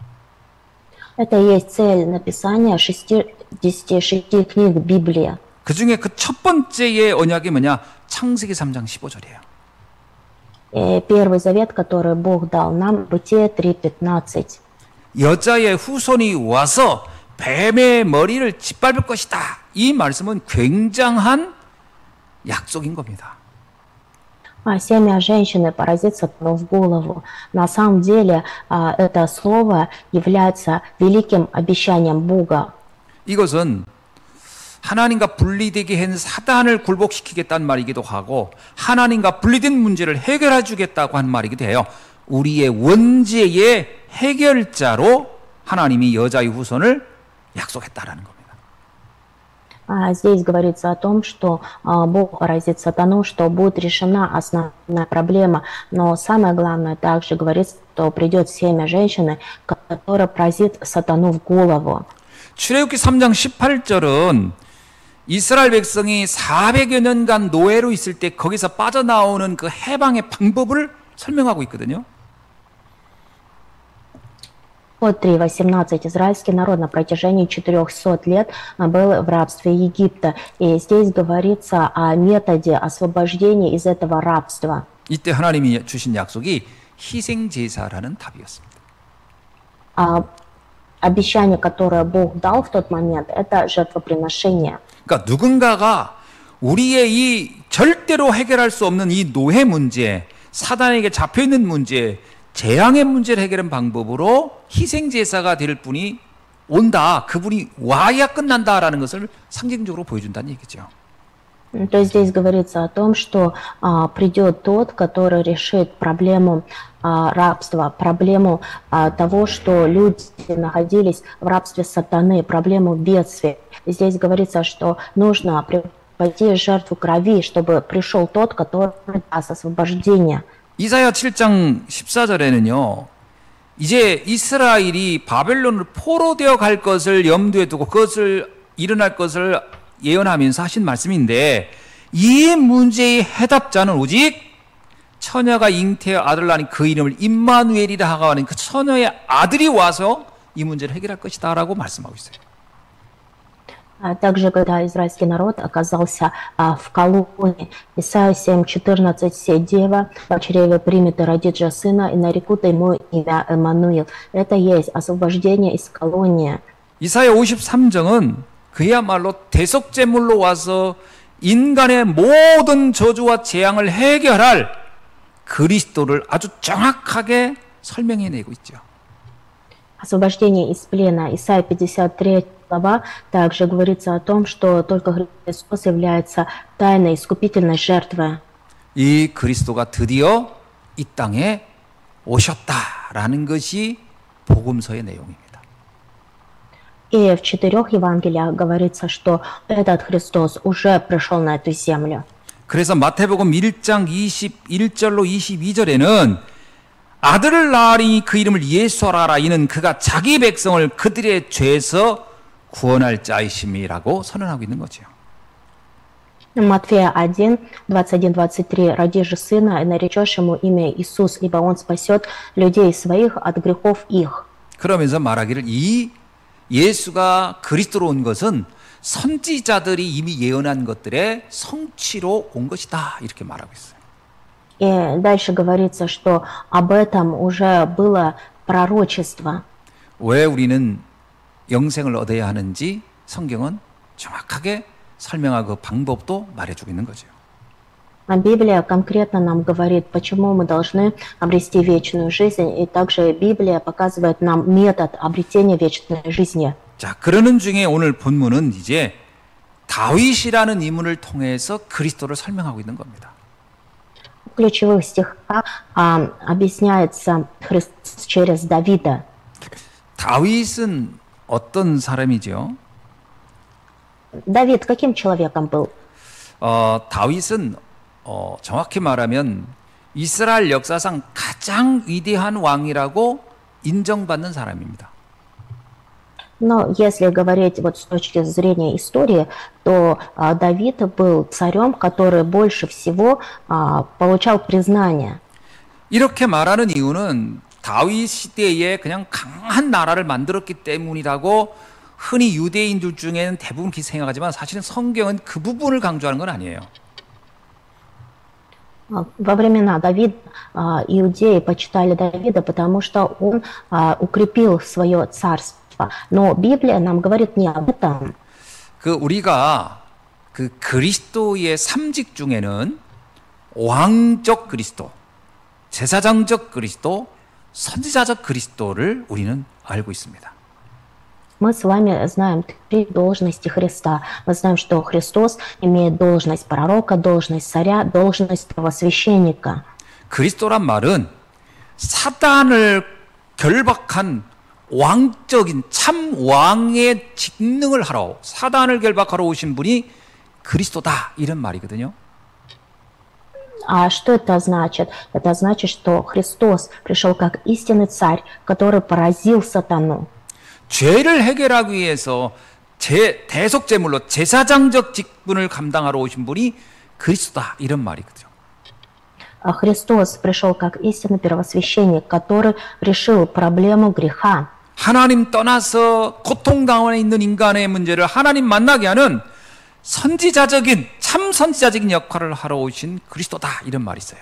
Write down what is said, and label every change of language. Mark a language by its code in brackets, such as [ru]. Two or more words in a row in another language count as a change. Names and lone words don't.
[ru] Это и есть цель написания 66 книг Библии. [ko] 그 중에 그 첫 번째의 언약이 뭐냐? 창세기 3장 15절이에요. [ru] Первый завет, который Бог дал нам, Бытие 3:15. [ko] 여자의 후손이 와서 뱀의 머리를 짓밟을 것이다. 이 말씀은 굉장한 약속인 겁니다. [ru] Семя женщины поразится тому в голову. На самом деле это слово является великим обещанием Бога. [ko] 이것은 하나님과 분리되게 한 사단을 굴복시키겠다는 말이기도 하고 하나님과 분리된 문제를 해결해 주겠다고 하는 말이기도 해요. 우리의 원죄의 해결자로 하나님이 여자의 후손을 약속했다라는 겁니다. [ru] Здесь говорится о том, что Бог поразит сатану, что будет решена основная проблема. Но самое главное, также говорится, что придет семя женщины, которая поразит сатану в голову. [ko] 출애굽기 3장 18절은 이스라엘 백성이 400여 년간 노예로 있을 때 거기서 빠져나오는 그 해방의 방법을 설명하고 있거든요. [ru] От 3:18 израильский народ на протяжении 400 лет был в рабстве Египта. И здесь говорится о методе освобождения из этого рабства. [ko] 이때 하나님이 주신 약속이 희생 제사라는 답이었습니다. [ru] Обещание, которое Бог дал в тот момент, это жертвоприношение. [ko] 그러니까 누군가가 우리의 이 절대로 해결할 수 없는 이 노예 문제, 사단에게 잡혀 있는 문제, 재앙의 문제를 해결하는 방법으로 희생 제사가 될 분이 온다. 그분이 와야 끝난다라는 것을 상징적으로 보여준다는 얘기죠. [ru] То есть здесь говорится о том, что придет тот, который решит проблему рабства, проблему того, что люди находились в рабстве сатаны, проблему бедствия. Здесь говорится, что нужно преподнести жертву крови, чтобы пришел тот, который даст освобождение. [ko] 이사야 7장 14절에는요. 이제 이스라엘이 바벨론을 포로되어 갈 것을 염두에 두고 그것을 일어날 것을 예언하면서 하신 말씀인데 이 문제의 해답자는 오직 처녀가 잉태의 아들을 낳은 그 이름을 임마누엘이라 하고 하는 그 처녀의 아들이 와서 이 문제를 해결할 것이다 라고 말씀하고 있어요. [ru] Также, когда израильский народ оказался в колонии, Исайя 7:14, «Дева в чреве примет и родит же сына, и нарекут ему имя Эммануил». Это есть освобождение из колонии. [ko] 이사야 53장은 그야말로 대속제물로 와서 인간의 모든 저주와 재앙을 해결할 그리스도를 아주 정확하게 설명해내고 있죠. [ru] Освобождение из плена. Исайя 53 глава также говорится о том, что только Христос является тайной искупительной жертвой. [ko] 이 그리스도가 드디어 이 땅에 오셨다라는 것이 복음서의 내용입니다. [ru] И в 4 Евангелиях говорится, что этот Христос уже пришел на эту землю. [ko] 그래서 마태복음 1장 21절로 22절에는 아들을 낳으니 그 이름을 예수하라 이는 그가 자기 백성을 그들의 죄에서 구원할 자이심이라고 선언하고 있는 거죠. [ru] Матфея 1, 21-23. «Роди же сына, и наречешь ему имя Иисус, ибо он спасет людей своих от грехов их». [ko] 그러면서 말하기를 이 예수가 그리스도로 온 것은 선지자들이 이미 예언한 것들의 성취로 온 것이다 이렇게 말하고 있어요. [ru] И дальше говорится, что об этом уже было пророчество. [ko] 왜 우리는 영생을 얻어야 하는지 성경은 정확하게 설명하고 그 방법도 말해주고 있는 거죠. [ru] А Библия конкретно нам говорит, почему мы должны обрести вечную жизнь, и также Библия показывает нам метод обретения вечной жизни. [ko] 자, 그러는 중에 오늘 본문은 이제 다윗이라는 인물을 통해서 그리스도를 설명하고 있는 겁니다. [ru] В ключевых стихах объясняется Христос через Давида. [ko] 다윗은 어떤 사람이죠? [ru] Давид каким человеком был? [ko] 다윗은 정확히 말하면 이스라엘 역사상 가장 위대한 왕이라고 인정받는 사람입니다. [ru] Но если говорить вот с точки зрения истории, то Давид был царем, который больше всего получал признание. [ko] 이렇게 말하는 이유는 다윗 시대에 그냥 강한 나라를 만들었기 때문이라고 흔히 유대인들 중에는 대부분 그렇게 생각하지만 사실은 성경은 그 부분을 강조하는 건 아니에요. [ru] Во времена Давида иудеи почитали Давида, потому что он укрепил свое царство. Но Библия нам говорит не об этом. [ko] 우리가 그 그리스도의 삼직 중에는 왕적 그리스도, 제사장적 그리스도, 선지자적 그리스도를 우리는 알고 있습니다. [ru] Мы с вами знаем три должности Христа. Мы знаем, что Христос имеет должность пророка, должность царя, должность первосвященника. [ko] 그리스도란 말은 사단을 결박한 왕적인 참 왕의 직능을 하러 사단을 결박하러 오신 분이 그리스도다 이런 말이거든요. [ru] А что это значит? Это значит, что Христос пришел как истинный царь, который поразил сатану. [ko] 죄를 해결하기 위해서 대속제물로 제사장적 직분을 감당하러 오신 분이 그리스도다 이런 말이거든요. [ru] А Христос пришел как истинный первосвященник, который решил проблему греха. [ko] 하나님 떠나서 고통당하에 있는 인간의 문제를 하나님 만나게 하는 선지자적인 참 선지자적인 역할을 하러 오신 그리스도다 이런 말이 있어요.